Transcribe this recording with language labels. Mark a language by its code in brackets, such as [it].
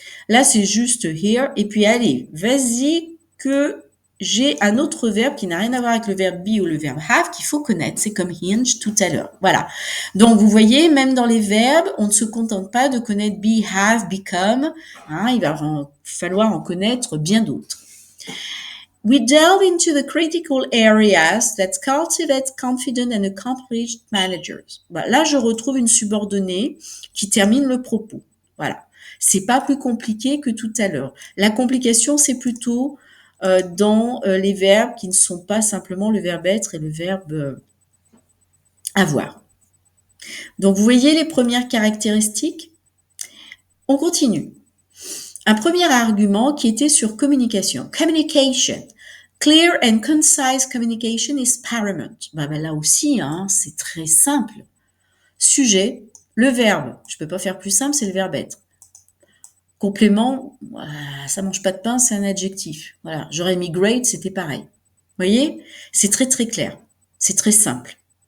[fr] Là, c'est juste here. Et puis, allez, vas-y que j'ai un autre verbe qui n'a rien à voir avec le verbe be ou le verbe have qu'il faut connaître. C'est comme hinge tout à l'heure. Voilà. Donc, vous voyez, même dans les verbes, on ne se contente pas de connaître be, have, become. Hein, il va falloir en connaître bien d'autres. [en] We delve into the critical areas that cultivate confident and accomplished managers. [fr] Bah, là, je retrouve une subordonnée qui termine le propos. Voilà. C'est pas plus compliqué que tout à l'heure. La complication, c'est plutôt dans les verbes qui ne sont pas simplement le verbe être et le verbe avoir. Donc, vous voyez les premières caractéristiques? On continue. Un premier argument qui était sur communication. Communication. [en] Clear and concise communication is paramount. [fr] Bah, là aussi, hein, c'est très simple. Sujet, le verbe. Je peux pas faire plus simple, c'est le verbe être. Complément, ça mange pas de pain, c'est un adjectif. Voilà, j'aurais mis great, c'était pareil. Vous voyez? C'est très très clair. C'est très simple.